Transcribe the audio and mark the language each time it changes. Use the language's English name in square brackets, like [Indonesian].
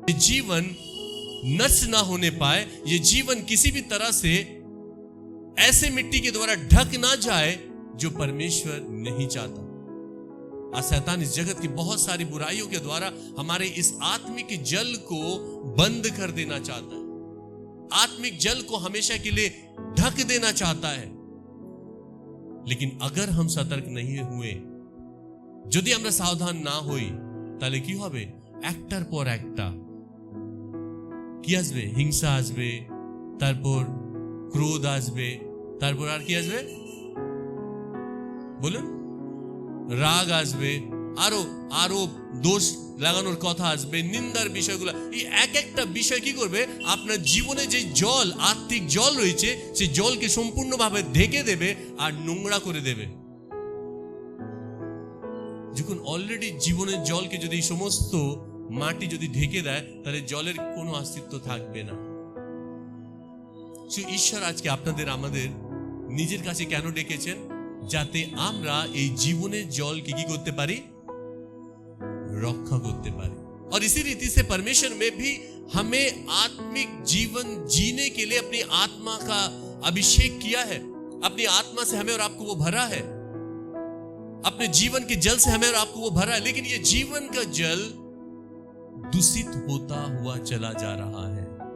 [Hindi] ये जीवन नष्ट ना होने पाए, ये जीवन किसी भी तरह से ऐसे मिट्टी के द्वारा ढक ना जाए जो परमेश्वर नहीं चाहता। आज शैतान इस जगत की बहुत सारी बुराइयों के द्वारा हमारे इस आत्मिक जल को बंद कर देना चाहता है, आत्मिक जल को हमेशा के लिए ढक देना चाहता है। लेकिन अगर हम सतर्क नहीं हुए, [Bangla] যদি আমরা সাবধান না হই, তাহলে কি হবে? একটার পর একটা কি আসবে? হিংসা আসবে, তারপর ক্রোধ আসবে, তারপর আর কি আসবে বলুন? রাগ আসবে, আরো আরো দোষ লাগানোর কথা আসবে, নিন্দার বিষয়গুলো। এই এক একটা বিষয় কি করবে? আপনার জীবনে যে জল, আত্মিক জল রয়েছে, সেই জলকে সম্পূর্ণভাবে ঢেকে দেবে আর নোংরা করে দেবে। যখন অলরেডি জীবনের জলকে যদি সমস্ত মাটি যদি ঢেকে দেয়, তাহলে জলের কোনো অস্তিত্ব থাকবে না। ঈশ্বর আজকে আপনাদের আমাদের নিজের কাছে কেন ডেকেছেন? যাতে আমরা এই জীবনের জলকে কি করতে পারি? रक्षा करते पारे। [Hindi] और इसी रीति से परमेश्वर में भी हमें आत्मिक जीवन जीने के लिए अपनी आत्मा का अभिषेक किया है, अपनी आत्मा से हमें और आपको वो भरा है, अपने जीवन के जल से हमें और आपको वो भरा है। लेकिन ये जीवन का जल दूषित होता हुआ चला जा रहा है।